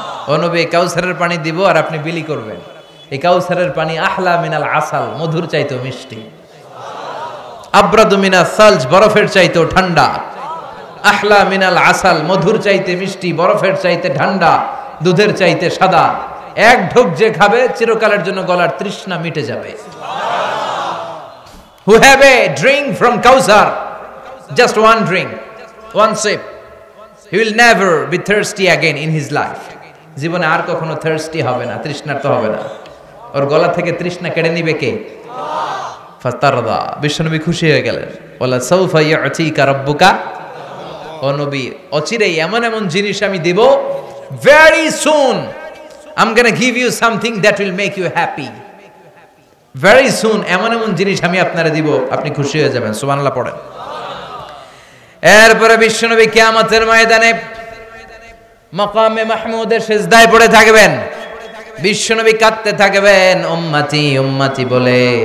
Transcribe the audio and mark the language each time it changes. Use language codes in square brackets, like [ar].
[bn] ও নবী কাউসারের পানি দিব আর আপনি বিলি করবেন। এই কাউসারের পানি [ar] আহলা মিনাল আসাল, [bn] মধুর চাইতেও মিষ্টি। [ar] আবরাদু মিনাস সালজ, [bn] বরফের চাইতেও ঠান্ডা। [ar] আহলা মিনাল আসাল, [bn] মধুর চাইতে মিষ্টি, বরফের চাইতে ঠান্ডা, দুধের চাইতে সাদা। এক ঢোক যে খাবে চিরকালের জন্য গলার তৃষ্ণা মিটে যাবে। [en] Who have a drink from Kausar, just one drink, one sip, he will never be thirsty again in his life. [bn] জীবনে আর কখনো thirsty হবে না, তৃষ্ণার্ত হবে না। ওর গলা থেকে তৃষ্ণা কেড়ে নিবে কে? ফাতারদা, বিশ্বনবী খুশি হয়ে গেলেন। [ar] ওয়ালা সাউফা ইয়াতিকা রাব্বুকা, [bn] ও নবী অচিরেই এমন এমন জিনিস আমি দেব, [en] very soon I'm going to give you something that will make you happy. Very soon [bn] এমন এমন জিনিস আমি আপনারে দিব, আপনি খুশি হয়ে যাবেন। সুবহানাল্লাহ পড়েন। এরপরে বিশ্বনবী কিয়ামতের ময়দানে মাকামে মাহমুদের সিজদায় পড়ে থাকবেন। বিশ্বনবী কাঁদতে থাকবেন উম্মতি উম্মতি বলে।